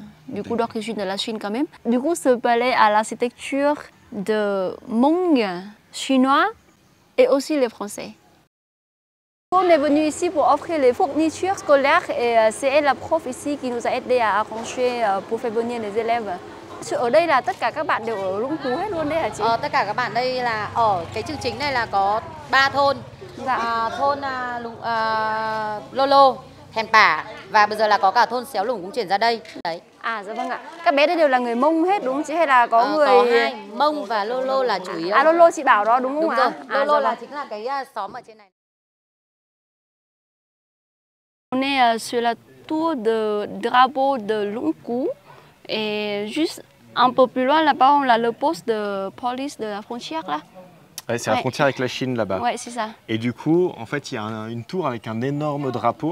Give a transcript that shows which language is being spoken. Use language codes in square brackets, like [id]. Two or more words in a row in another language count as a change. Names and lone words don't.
[fr] Du coup, d'origine de la Chine quand même. Du coup, ce palais a l'architecture de Hmong, chinois et aussi les Français. On est venu ici pour offrir les fournitures scolaires et c'est elle, la prof ici, qui nous a aidé à arranger pour faire venir les élèves. [vi] Ở đây là tất cả các bạn đều ở Lũng Cú hết luôn đấy hả chị? Tất cả các bạn đây là ở cái chương trình này là có 3 thôn. Dạ. Thôn Lô Lô, Thèn Pả và bây giờ là có cả thôn Xéo Lủng cũng chuyển ra đây. Đấy. À dạ vâng ạ. Các bé đây đều là người Mông hết đúng không chị hay là có người? Có hai, Mông và Lô Lô là chủ yếu. À Lô Lô chị bảo đó đúng không ạ? Đúng rồi. Lô Lô dạ là chính là cái xóm ở trên này. [fr] On est sur la tour de drapeau de Lũng Cú et juste un peu plus loin là-bas on a le poste de police de la frontière là. Ouais, c'est la frontière avec la Chine là-bas. Ouais, c'est ça. Et du coup, en fait, il y a une tour avec un énorme drapeau.